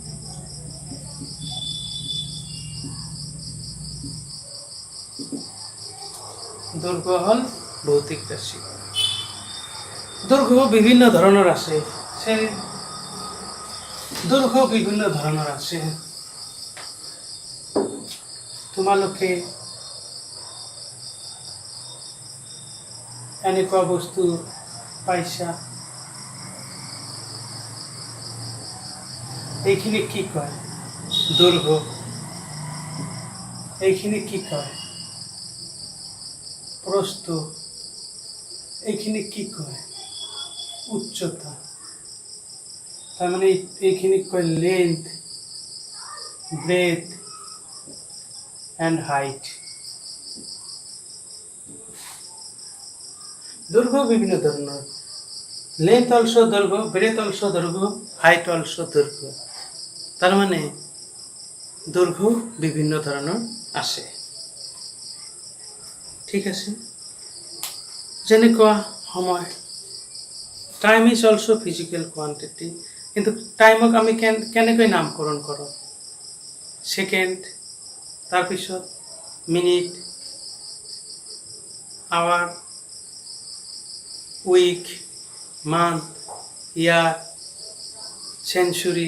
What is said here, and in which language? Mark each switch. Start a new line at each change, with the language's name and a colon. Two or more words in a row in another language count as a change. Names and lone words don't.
Bangla: দৈর্ঘ্য হল ভৌতিক রাশি। দৈর্ঘ্য বিভিন্ন ধরনের আছে, সেই দৈর্ঘ্য বিভিন্ন ধৰণৰ আছে।
Assamese: তোমালোকে এনেকুৱা বস্তু পাইছা, এইখিনি কি কয়? দৈৰ্ঘ্য। এইখিনি কি কয়? প্ৰস্থ। এইখিনি কি কয়? উচ্চতা। তার মানে এইখিনি কয়
English: length, breadth and height.
Bangla: দৈর্ঘ্য বিভিন্ন ধরনের,
English: length also
Bangla: দৈর্ঘ্য,
English: breadth also
Bangla: দৈর্ঘ্য,
English: height also
Bangla: দৈর্ঘ্য। তার মানে দৈর্ঘ্য বিভিন্ন ধরনের আছে।
Assamese: ঠিক আছে, যেনেকুৱা সময়,
English: time is also physical quantity.
Assamese: কিন্তু টাইমক আমি কেনেকৈ নামকৰণ কৰোঁ?
English: সেকেন্ড, তাৰপিছত minute, hour, week, month, year, century.